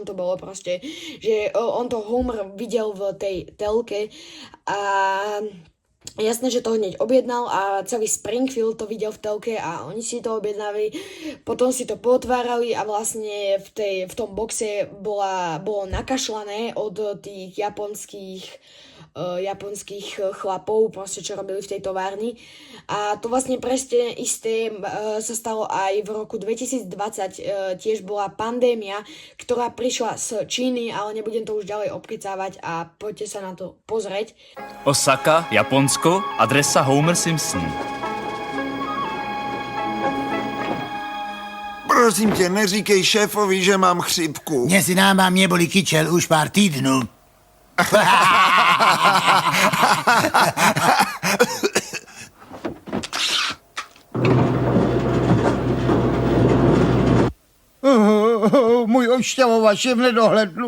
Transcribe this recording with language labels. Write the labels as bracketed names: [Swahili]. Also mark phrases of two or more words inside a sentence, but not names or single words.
[Slovak] to bolo proste, že on to Homer videl v tej telke a jasné, že to hneď objednal a celý Springfield to videl v telke a oni si to objednali, potom si to potvárali a vlastne v tom boxe bolo nakašľané od tých japonských chlapov, proste čo robili v tej továrni. A to vlastne presne isté sa stalo aj v roku 2020. Tiež bola pandémia, ktorá prišla z Číny, ale nebudem to už ďalej obkecávať a poďte sa na to pozrieť. Osaka, Japonsko, adresa Homer Simpson. [Czech] Prosím tě, neříkej šéfovi, že mám chřipku. Mezi náma mě bolí kyčel už pár týdnů. Můj odšťavovač je v nedohlednu.